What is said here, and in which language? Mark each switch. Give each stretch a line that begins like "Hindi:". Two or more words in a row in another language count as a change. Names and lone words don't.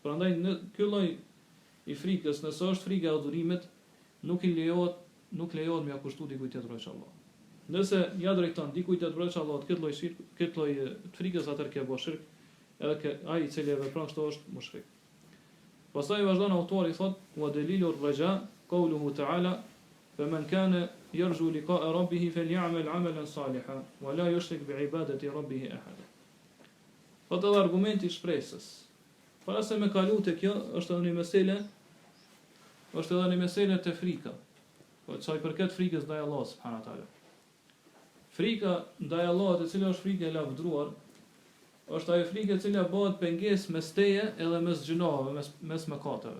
Albanian: Prandaj në ky lloj i frikës, nëse është frika e adhurimit, nuk lejohet me ia kushtu dikujt tjetër veç Allah. Nëse ja drejton dikujt tjetër veç Allah këtë lloj të frikës, atëherë ke bërë shirk, edhe ai i cili e vepron kështu është mushrik. Pastaj vazhdon autori thotë:
Arabic: "ودليل الرجاء قوله تعالى فمن كان يرجو لقاء ربه فليعمل عملا صالحا ولا يشرك بعبادة ربه أحدا."
Albanian: Po të argumenti i shpresës. Para se me kalu te kjo, është edhe një mesele të frika. Po çaj përket frikës ndaj Allahut
Arabic: سبحانه وتعالى.
Albanian: Frika ndaj Allahut, e cila është frikë e lavdruar, është ajo frikë e cila bëhet pengesë mes teje edhe mes gjinave, mes mëkateve.